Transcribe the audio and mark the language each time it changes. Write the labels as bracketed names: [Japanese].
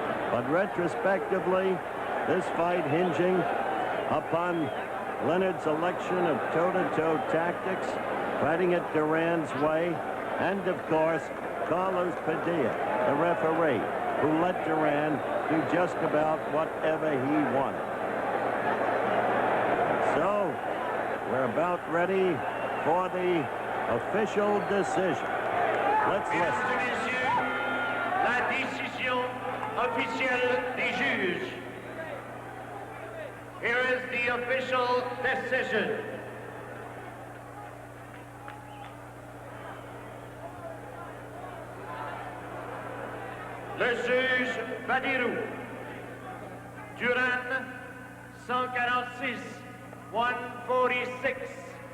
[English] But retrospectively, this fight hinging upon Leonard's election of toe-to-toe tactics, fighting it Duran's way, and of course, Carlos Padilla, the referee, who let Duran do just about whatever he wanted. So, we're about ready for the official decision. Let's listen. [French] La décision officielle des juges. [English] Here is the official decision. [French] Le juge Badirou. Duran, 146, 146.